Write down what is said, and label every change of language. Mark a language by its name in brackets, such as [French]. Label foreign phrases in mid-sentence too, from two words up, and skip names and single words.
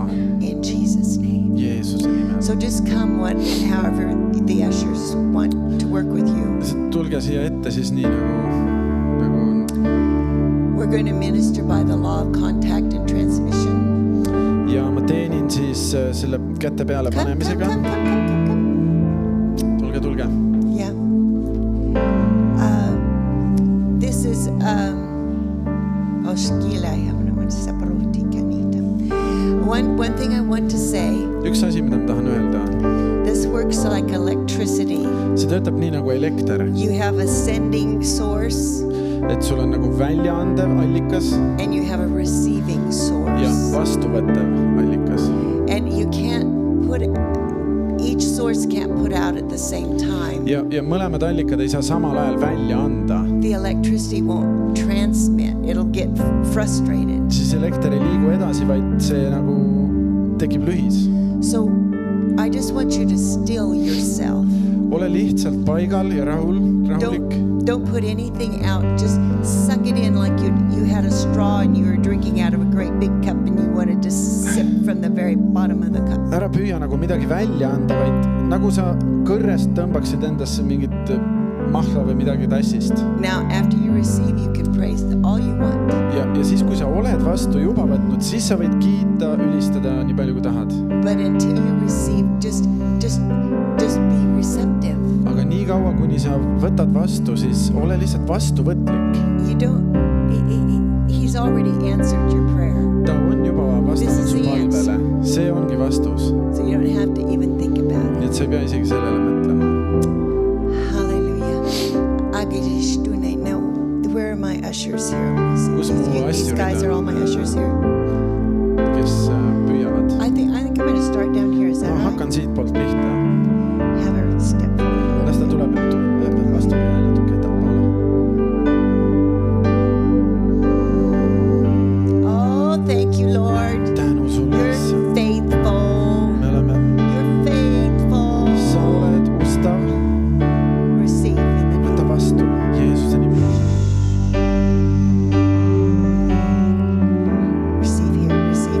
[English] In Jesus' name. [Estonian] Jeesuse nimel. [English] So just come however the ushers want to work with you. [Estonian] Lihtsalt tulge siia ette siis nii nagu on. [English] We're going to minister by the law of contact and transmission. [Estonian] Ja ma teenin siis selle käte peale panemisega. Tulge. [English] Yeah. This is one thing I want to say. [Estonian] Üks asi, mida ma tahan öelda. [English] This works like electricity. [Estonian] See töötab nii nagu elekter. [English] You have a sending source. [Estonian] Et sul on nagu väljaandev allikas. [English] And you have a receiving source. [Estonian] Ja vastuvõttev allikas. [English] And you can't each source can't put out at the same time. [Estonian] Ja mõlemad allikad ei saa samal ajal välja anda. [English] The electricity won't transmit. It'll get frustrated. [Estonian] Siis elekter ei liigu edasi, vaid see nagu tekib lühis. [English] So I just want you to still yourself. [Estonian] Ole lihtsalt paigal ja rahulik. [English] Don't put anything out. Just suck it in like you had a straw and you were drinking out of a great big cup and you wanted to sip from the very bottom of the cup. [Estonian] Ära püüa nagu midagi välja anda, vaid nagu sa kõrrest tõmbaksid endasse mingit mahla või midagi tassist. [English] Now after you receive, you can praise all you want. [Estonian] Ja siis kui sa oled vastu juba võtnud, siis sa võid kiita, ülistada nii palju kui tahad. [English] But until you receive, just be receptive. [Estonian] Aga nii kaua, kuni sa võtad vastu, siis ole lihtsalt vastuvõtlik. [English] He's already answered your prayer. [Estonian] Ta on juba vastanud su palvele. See ongi vastus. [English] So you don't have to even think about it. [Estonian] Nii et sa ei pea isegi sellele mõtlema. Hallelujah. Agirishtunei. [English] Now, where are my ushers here? [Estonian] Kus mu [English] These guys are all my ushers here. [Estonian] Kes püüavad. [English] I think I'm going to start down here. Is that [Estonian] Ma [English] right? [Estonian] hakkan siit poolt pihta. [English] Have her step forward. [Estonian] Las ta tuleb vastu ja natuke ettepoole. [English] Oh, thank you, Lord. [Estonian] Tänu sulle. [English] You're faithful. [Estonian] Me oleme. [English] You're faithful. [Estonian] Sa oled ustav. [English] Receive in the name. [Estonian] Võta vastu Jeesuse nimel. [English] Receive here.